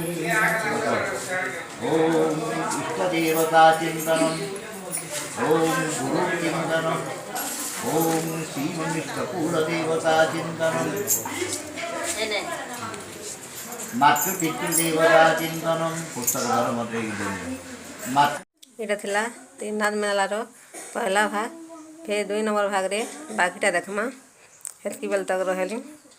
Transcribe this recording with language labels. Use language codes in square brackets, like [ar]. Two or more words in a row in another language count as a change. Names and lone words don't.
[sa] ॐ इष्टदेवताचिन्तनम् ॐ गुरुचिन्तनम् ॐ श्रीमन्विष्णुकुलदेवताचिन्तनम् मातृपितृदेवताचिन्तनं पुस्तकधर्मते [spv] এটা ଥିଲା ତିନିନାଥ ମେଳାର ପହିଲା ଭାଗ। ଫେର୍ 2 ନମ୍ବର ଭାଗରେ ବାକିଟା ଦେଖ୍ମା। ହେତ୍କି ବେଲେ ତକ୍ ରହେଲି।